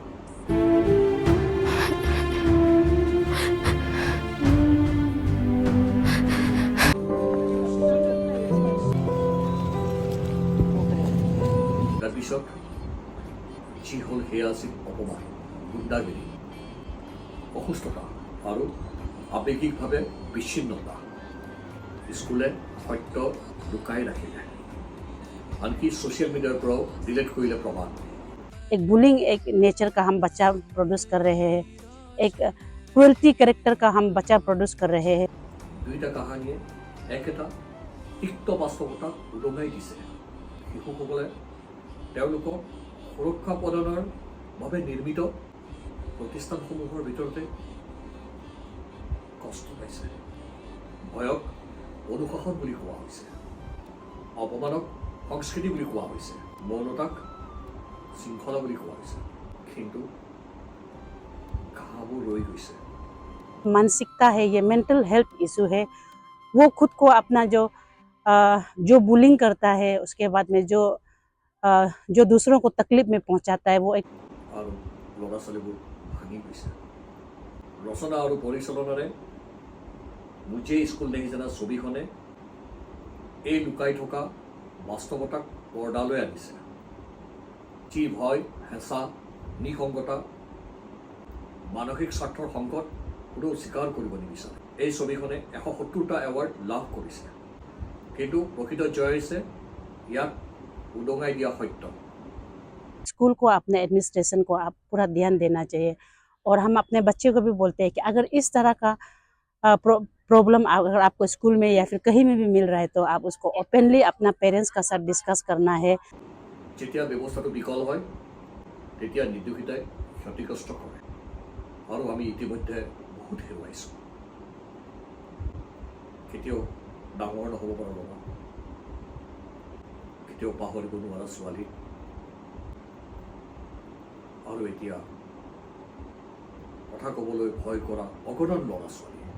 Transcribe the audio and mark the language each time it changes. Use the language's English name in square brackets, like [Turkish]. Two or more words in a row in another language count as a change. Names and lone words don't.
[Assamese] তাৰপিছত যি হ'ল সেয়া আছিল অপমান, গুণ্ডাগিৰি, অসুস্থতা আৰু আৱেগিকভাৱে বিচ্ছিন্নতা। স্কুলে সত্য লুকাই ৰাখিলে, আনকি ছ'চিয়েল মিডিয়াৰ পৰাও ডিলিট কৰিলে প্ৰমাণ। [Hindi] एक बुलिंग एक नेचर का हम बच्चा प्रोड्यूस कर रहे हैं, एक क्रुएल्टी कैरेक्टर का हम बच्चा प्रोड्यूस कर रहे हैं। [Assamese] দুইটা কাহানীয়ে একেটা তিক্ত বাস্তৱতাক উদঙাই দিছে। শিশুসকলে তেওঁলোকক সুৰক্ষা প্ৰদানৰ বাবে নিৰ্মিত প্ৰতিষ্ঠানসমূহৰ ভিতৰতে কষ্ট পাইছে। ভয়ক অনুশাসন বুলি কোৱা হৈছে, অপমানক সংস্কৃতি বুলি কোৱা হৈছে, মৌনতাক শৃংখলা বুলি কোৱা হৈছে, কিন্তু ঘাঁহবোৰ ৰৈ গৈছে। [Hindi] मानसिकता है, ये मेंटल हेल्थ इशू है। वो खुद को अपना जो बुलिंग करता है, उसके बाद में जो दूसरों को तकलीफ में पहुंचाता है, वो एक [Assamese] আৰু ল'ৰা ছোৱালীবোৰ ভাঙি গৈছে। ৰচনা আৰু পৰিচালনাৰে মুঝে স্কুল নেহি জানা ছবিখনে এই লুকাই থকা বাস্তৱতাক পৰ্দালৈ আনিছে, যি ভয়, হেঁচা, নিসংগতা, মানসিক স্বাৰ্থৰ সংকট কোনেও স্বীকাৰ কৰিব নিবিচাৰে। এই ছবিখনে 170টা এৱাৰ্ড লাভ কৰিছে, কিন্তু প্ৰকৃত জয় হৈছে ইয়াক উদঙাই দিয়া সত্য। [Hindi] स्कूल को, अपने एडमिनिस्ट्रेशन को आप पूरा ध्यान देना चाहिए। और हम अपने बच्चे को भी बोलते हैं कि अगर इस तरह का प्रॉब्लम अगर आपको स्कूल में या फिर कहीं में भी मिल रहा है, तो आप उसको ओपनली अपना पेरेंट्स का साथ डिस्कस करना है। [Assamese] যেতিয়া ব্যৱস্থাটো বিকল হয়, তেতিয়া নিৰ্দোষিতাই ক্ষতিগ্ৰস্ত কৰে, আৰু আমি ইতিমধ্যে বহুত হেৰুৱাইছোঁ। কেতিয়াও ডাঙৰ নহ'ব পৰা ল'ৰা, কেতিয়াও পাহৰিব নোৱাৰা ছোৱালী, আৰু এতিয়া কথা ক'বলৈ ভয় কৰা অগণন ল'ৰা ছোৱালী।